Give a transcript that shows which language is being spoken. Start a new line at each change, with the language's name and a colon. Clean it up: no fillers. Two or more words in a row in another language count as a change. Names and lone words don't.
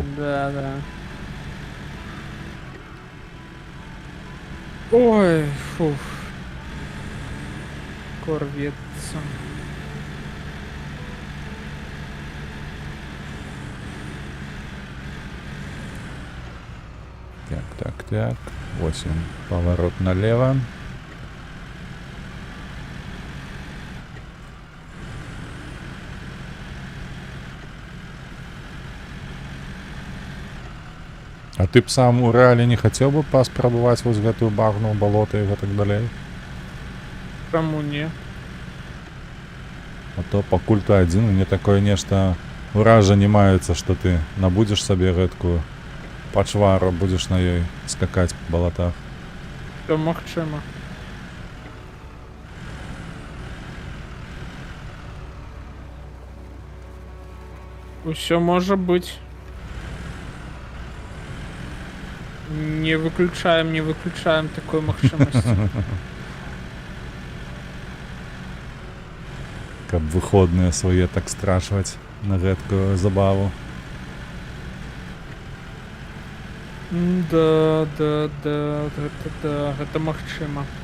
Russian: Да, да. Ой, фу. Корвется. Так. Ось он, поворот налево.
Belarusian: А ты б сам у рэале не хацеў бы паспрабаваць вось гэтую багну, балота і гэтак далей?
Russian: Кому не?
Belarusian: А то пакуль ты адзін, мне такое нешта ўражанне маецца, што ты набудзеш сабе гэткую пачвару, будзеш на ёй скакаць па балатах. Все магчыма. Усё можа быть. Не выключаем такой магчымасці. Каб выходныя свае так страчваць на гэткую забаву. Да, гэта магчыма.